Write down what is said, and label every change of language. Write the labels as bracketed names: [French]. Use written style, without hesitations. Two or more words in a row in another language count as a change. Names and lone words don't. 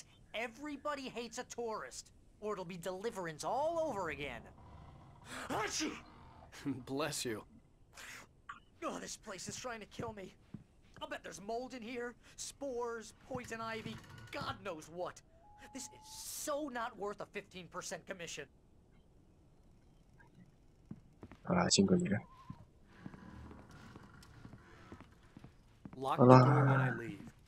[English] Everybody hates a tourist, or it'll be deliverance all over again. Bless you. Oh, this place is trying to kill me. I'll bet there's mold in here, spores, poison ivy, God knows what. This is so not worth a 15% commission. [Chinese] 好啦，辛苦你了。 [English] Lock the door when I leave.